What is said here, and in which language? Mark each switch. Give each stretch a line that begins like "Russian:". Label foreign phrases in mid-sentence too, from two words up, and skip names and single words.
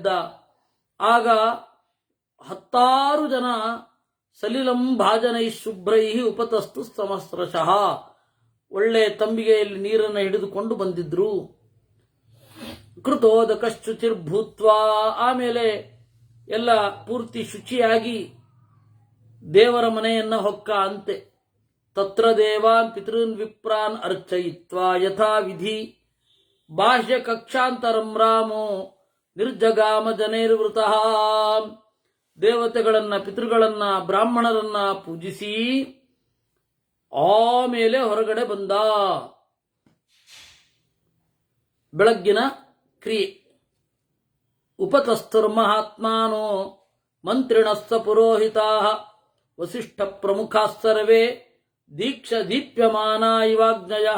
Kannada: ಆಗ 10 ಜನ
Sanskrit: ಸಲಿಲಂ ಭಾಜನೈ ಶುಭ್ರೈ ಉಪತಸ್ತು ಸಮಸ್ರಶಃ,
Kannada: ಒಳ್ಳೆ ತಂಬಿಗೆಯಲ್ಲಿ ನೀರನ್ನು ಹಿಡಿದುಕೊಂಡು ಬಂದಿದ್ರು. ಕೃತೋದಕಶ್ಚುಚಿರ್ಭೂತ್ವ, ಆಮೇಲೆ ಎಲ್ಲ ಪೂರ್ತಿ ಶುಚಿಯಾಗಿ ದೇವರ ಮನೆಯನ್ನ ಹೊಕ್ಕ ಅಂತೆ.
Sanskrit: ತತ್ರ ದೇವಾನ್ ಪಿತೃನ್ ವಿಪ್ರಾನ್ ಅರ್ಚಯಿತ್ವಾ ಯಥಾ ವಿಧಿ ಬಾಹ್ಯ ಕಕ್ಷಾಂತರಂ ರಾಮೋ ನಿರ್ಜಗಾಮ ಜನೈರ್ವೃತಃ.
Kannada: ದೇವತೆಗಳನ್ನ, ಪಿತೃಗಳನ್ನ, ಬ್ರಾಹ್ಮಣರನ್ನ ಪೂಜಿಸಿ ಆಮೇಲೆ ಹೊರಗಡೆ ಬಂದ. ಬೆಳಗ್ಗಿನ ಕ್ರಿಯೆ.
Sanskrit: ಉಪತಸ್ಥುರ್ಮಹಾತ್ಮಾನೋ ಮಂತ್ರಿಣಸ್ಸ ಪುರೋಹಿತಾಃ ವಸಿಷ್ಠ ಪ್ರಮುಖಾಃ ಸರ್ವೇ ದೀಪ್ಯಮಾನ ಇವಾಗ್ನಯಃ.